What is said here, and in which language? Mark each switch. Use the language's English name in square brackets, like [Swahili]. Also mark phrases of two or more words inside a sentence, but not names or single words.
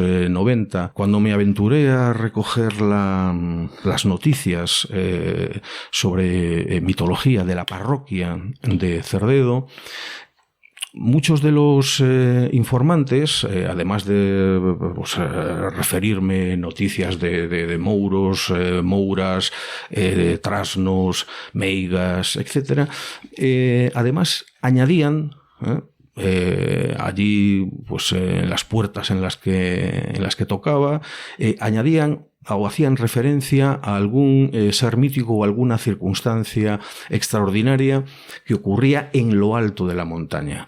[Spanish] 90, cuando me aventuré a recoger las noticias sobre mitología de la parroquia de Cerdedo, muchos de los informantes, además de referirme noticias de [Galician] mouros, mouras, trasnos, meigas, [Spanish] etc., además añadían allí, pues en las puertas en las que tocaba, añadían o hacían referencia a algún ser mítico o alguna circunstancia extraordinaria que ocurría en lo alto de la montaña.